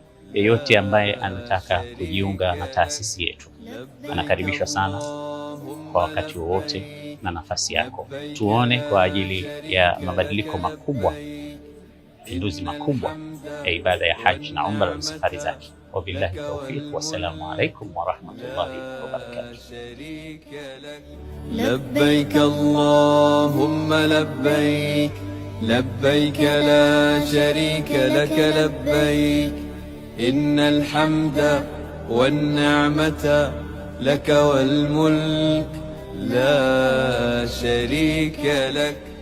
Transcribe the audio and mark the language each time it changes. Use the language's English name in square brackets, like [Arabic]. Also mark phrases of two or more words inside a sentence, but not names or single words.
[Swahili] Yeyote ambaye anataka kujiunga na taasisi yetu anakaribishwa sana kwa wakati wowote na nafasi yako. Tuone kwa ajili ya mabadiliko makubwa, mapinduzi makubwa ya ibada ya haji na umra na safari zake. [Arabic] وبالله التوفيق والسلام عليكم ورحمة الله وبركاته. لبيك اللهم لبيك لبيك لا شريك لك لبيك إن الحمد والنعمة لك والملك لا شريك لك.